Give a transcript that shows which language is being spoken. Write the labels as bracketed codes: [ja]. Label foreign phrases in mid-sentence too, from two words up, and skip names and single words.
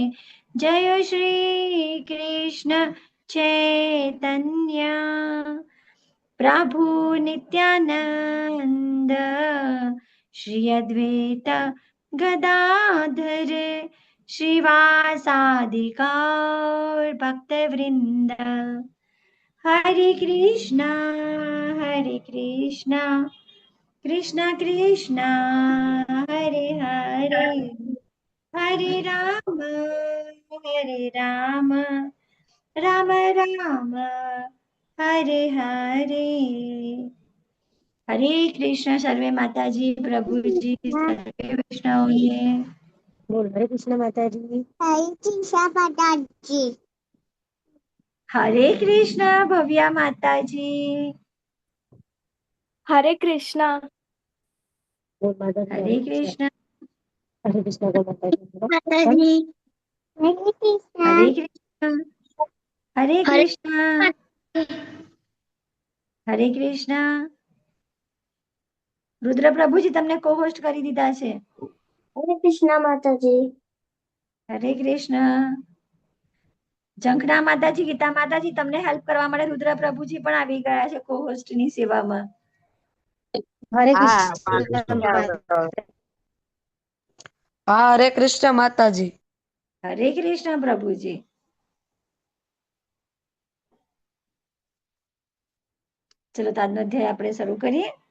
[hi] जय श्री कृष्ण चैतन्य प्रभु नित्यानंद श्री अद्वैत गदाधर श्रीवासादि गौर भक्तवृंद. [sa] हरे कृष्णा कृष्णा कृष्णा हरे हरे, हरे राम राम राम हरे हरे. [hi] हरे कृष्ण सर्वे माताजी प्रभुजी सर्वे वैष्णवों. [gu] બોલ હરે કૃષ્ણ માતાજી. [hi] हरे कृष्ण माताजी. हरे कृष्ण भव्या माताजी. हरे कृष्णा. [gu] બોલ માતાજી. [hi] हरे कृष्ण [gu] હરે કૃષ્ણ ગો માતાજી. [hi] माताजी. हरे कृष्ण. हरे कृष्ण हरे कृष्ण हरे कृष्ण. [gu] रुद्र प्रभुजी તમને co-host કરી દીધા છે. [hi] हरे कृष्ण माताजी. हरे कृष्ण. [gu] ઝંખના માતાજી, ગીતા માતાજી, તમને હેલ્પ કરવા માટે રુદ્ર પ્રભુજી પણ આવી ગયા છે co-host ની સેવામાં. હરે હા કૃષ્ણ હા, હરે કૃષ્ણ માતાજી. હરે કૃષ્ણ પ્રભુજી. ચલો તો આજનો અધ્યાય આપણે શરૂ કરીએ.